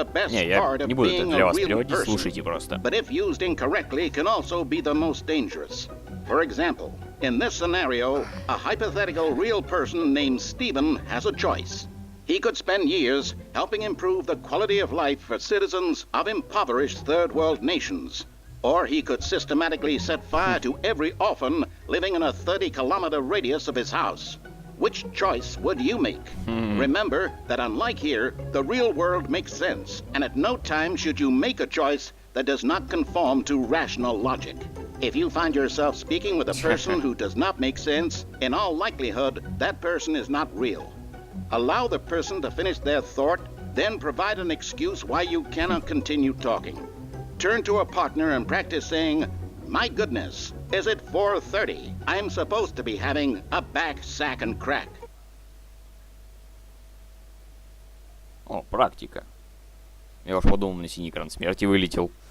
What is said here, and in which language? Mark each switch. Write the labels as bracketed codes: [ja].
[ru] Не, я не буду это для вас переводить, слушайте просто. [en] But if used incorrectly, can also be the most dangerous. For example, in this scenario, a hypothetical real person named Stephen has a choice. He could spend years helping improve the quality of life for citizens of impoverished third world nations. Or he could systematically set fire to every orphan living in a 30-kilometer radius of his house. Which choice would you make? Remember that unlike here, the real world makes sense, and at no time should you make a choice that does not conform to rational logic. If you find yourself speaking with a person who does not make sense, in all likelihood, that person is not real. Allow the person to finish their thought, then provide an excuse why you cannot continue talking. Turn to a partner and practice saying, "My goodness, is it 4:30? I'm supposed to be having a back, sack and crack." [ru] О, практика. Я уж подумал, на синий экран смерти вылетел.